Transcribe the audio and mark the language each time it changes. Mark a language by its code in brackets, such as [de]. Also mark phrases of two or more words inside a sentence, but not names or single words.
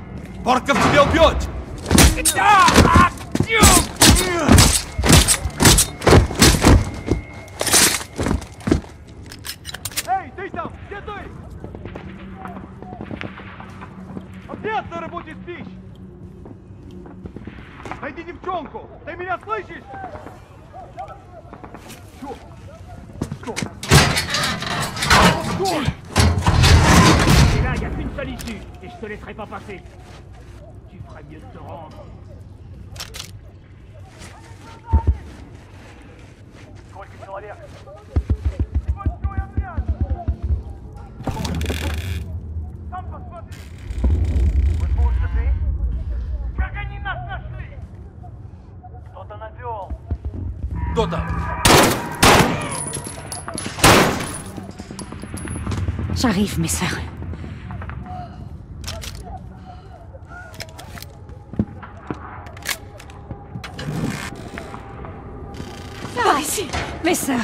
[ru] Порков тебя убьет! Эй, ты там! Где ты? А где на работе спишь? Найди девчонку! Ты меня слышишь? Чё? [fr] Et là, il n'y a qu'une seule issue, et je te laisserai pas passer. Tu ferais mieux de te rendre. [ru] Сколько человек? Небольшой отряд! Сам посмотри! Вы слушаете? Как они нас нашли? Кто-то навел. Кто там? [fr] J'arrive, mes sœurs. Par ici. Mes sœurs.